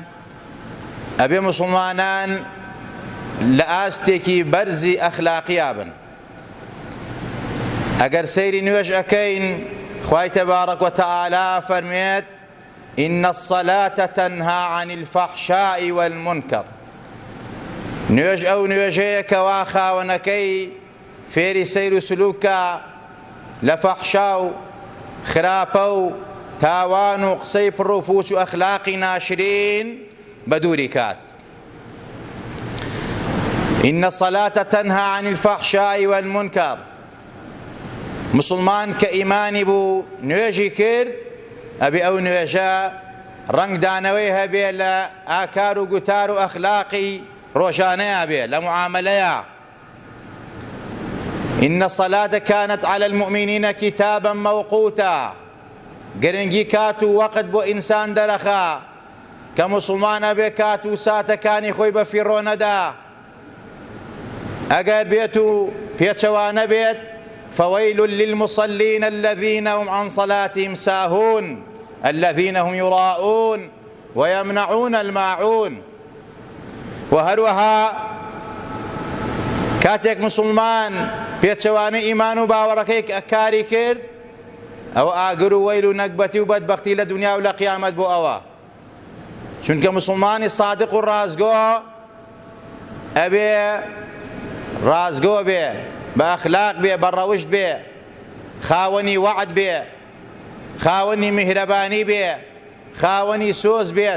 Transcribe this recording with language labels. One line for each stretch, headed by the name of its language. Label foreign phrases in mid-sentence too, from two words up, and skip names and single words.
Central Kurdish: ئەبێ مسلمانان لە ئاستێکی بەرزی ئەخلاقیا بن. ئەگەر سەیری نوێژ ئەکەین، خوای
Arabic: تەبارەک وتەعالە
Central Kurdish: فەرمێت:
Arabic: إن الصلاة تنهى عن الفحشاء والمنكر.
Central Kurdish: نوێژ ئەو نوێژەیە کەوا خاوەنەکەی فێری سەیر و سلووکە لە فەحشا و خراپە و تاوان و قسەی پڕ و پوچ و ئەخلاقی ناشرین بە دووری کات.
Arabic: إن الصلاة تنهى عن الفحشاء والمنكر.
Central Kurdish: مسلمان کە ئیمانی بوو نوێژی کرد، ئەبێ ئەو نوێژە ڕەنگدانەوەی هەبێ لە ئاکار و گوتار و ئەخلاقی ڕۆژانەیە بێ، لە معاملەیە.
Arabic: إن الصلاة كانت على المؤمنين كتابا موقوتا.
Central Kurdish: گرنگی کات و وەقت بۆ ئینسان دەرەخا کە مسلمانە بێ کات و ساتەکانی خۆی بە فیڕۆ نەدا. ئەگەر بێت و پێچەوانە بێت:
Arabic: فويل للمصلين الذين هم عن صلاتهم ساهون الذين هم يراءون ويمنعون الماعون.
Central Kurdish: وهروها کاتێک مسلمان پێچەوانەی ئیمان و باوەڕەکەی کاری کرد، ئەو ئاگر و وەیل و نەکبەتی و بەدبەختی لە دنیا و لە قیامەت بۆ ئەوە. چونکە مسلمانی صادق و ڕازگۆ ئەبێ ڕازگۆ بێ، بە ئەخلاق بێ، بە ڕەوشت بێ، خاوەنی وەعد بێ، خاوەنی میهرەبانی بێ، خاوەنی سۆز بێت.